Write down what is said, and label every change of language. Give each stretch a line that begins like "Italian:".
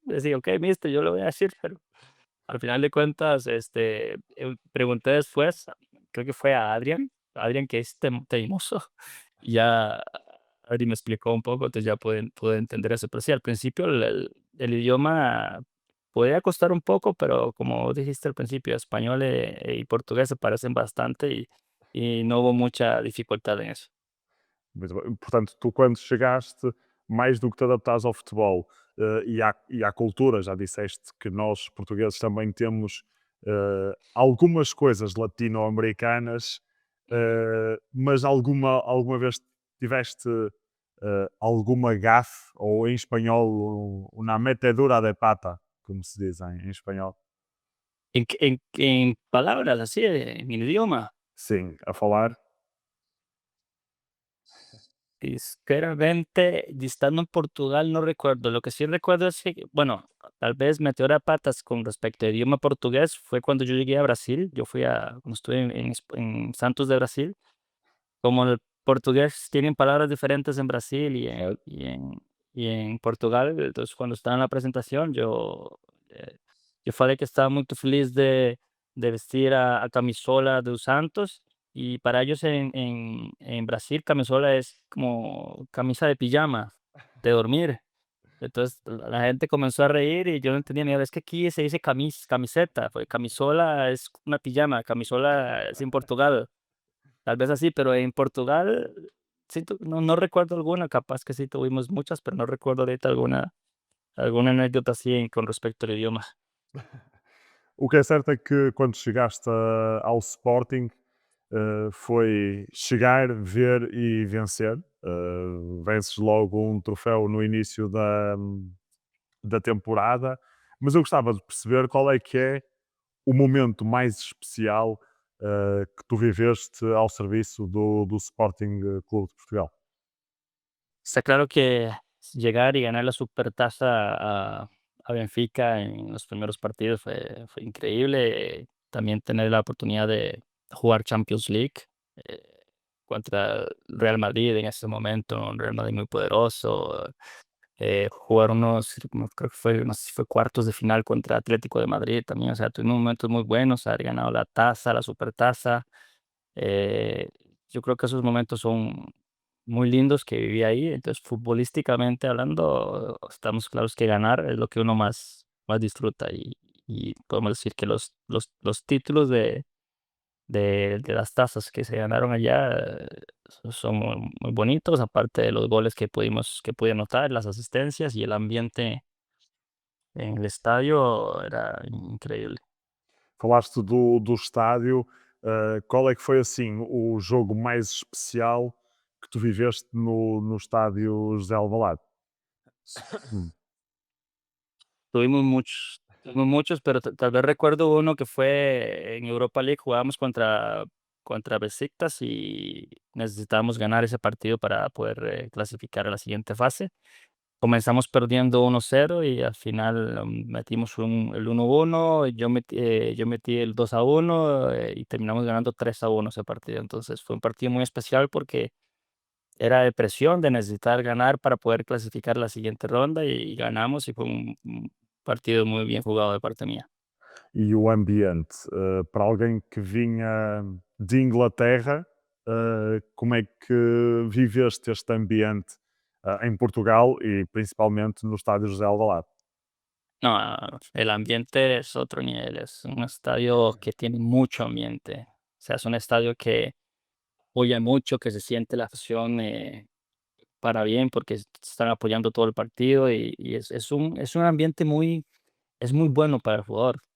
Spanish: Decía, ok, mister, yo lo voy a decir, pero al final de cuentas, pregunté después, creo que fue a Adrián que es teimoso, y ya Adri me explicó un poco, entonces ya pude entender eso. Pero sí, al principio el idioma podía costar un poco, pero como dijiste al principio, español y portugués se parecen bastante y no hubo mucha dificultad en eso.
Portuguese: Muito bem. Portanto, tu quando chegaste, mais do que te adaptares ao futebol e à cultura, já disseste que nós portugueses também temos algumas coisas latino-americanas, mas alguma vez tiveste alguma gafe, ou em espanhol,
Spanish: una metedura de pata,
Portuguese: como se diz em espanhol?
Spanish: En palabras así, en el idioma.
Portuguese: Sim, a falar.
Spanish: Sinceramente, y estando en Portugal no recuerdo. Lo que sí recuerdo es que, bueno, tal vez meteora de patas con respecto al idioma portugués fue cuando yo llegué a Brasil. Yo cuando estuve en Santos de Brasil, como el portugués tienen palabras diferentes en Brasil
Portuguese: Certo.
Spanish: y en Portugal, entonces cuando estaba en la presentación yo falei que estaba muy feliz de vestir
Portuguese: a camisola dos Santos
Spanish: y para ellos en Brasil camisola es como camisa de pijama, de dormir. Entonces la gente comenzó a reír y yo no entendía ni nada, es que aquí se dice camiseta, pues camisola es una pijama, camisola es en Portugal. Tal vez así, pero en Portugal, no recuerdo alguna, capaz que sí tuvimos muchas, pero no recuerdo ahorita alguna anécdota así con respecto al idioma.
Portuguese: O que é certo é que quando chegaste ao Sporting, foi chegar, ver e vencer. Vences logo um troféu no início da temporada, mas eu gostava de perceber qual é o momento mais especial que tu viveste ao serviço do Sporting Clube de Portugal.
Spanish: Está claro que llegar y ganar la supertaza a Benfica en los primeros partidos fue increíble. También tener la oportunidad de jugar Champions League eh, contra Real Madrid en ese momento, un Real Madrid muy poderoso. Jugar unos, creo que fue, no sé si fue cuartos de final contra Atlético de Madrid también, o sea, tuvimos momentos muy buenos, haber ganado la taza, la supertaza. Eh, yo creo que esos momentos son muy lindos que viví ahí. Entonces, futbolísticamente hablando, estamos claros que ganar es lo que uno más disfruta y podemos decir que los títulos de las tazas que se ganaron allá son muy bonitos, aparte de los goles que pude anotar, las asistencias y el ambiente en el estadio era increíble.
Portuguese: Falaste do estádio, qual é que foi assim o jogo mais especial que tu viveste no estádio José Alvalade? Hum.
Spanish: Tuvimos muchos, pero tal vez recuerdo uno que fue en Europa League, jugábamos contra Besiktas y necesitábamos ganar ese partido para poder clasificar a la siguiente fase. Comenzamos perdiendo 1-0 y al final metimos el 1-1, yo metí el 2-1 y terminamos ganando 3-1 ese partido. Entonces fue un partido muy especial porque era de presión, de necesitar ganar para poder clasificar la siguiente ronda y ganamos y fue un partido muy bien jugado de parte mía.
Portuguese: E o ambiente, para alguém que vinha de Inglaterra, como é que viveste este ambiente em Portugal e principalmente no estádio José Alvalade?
Spanish: No, el ambiente es otro nivel, es un estadio que tiene mucho ambiente. O sea, es un estadio que oye mucho, que se siente la afición para bien porque están apoyando todo el partido y es un ambiente es muy bueno para el jugador.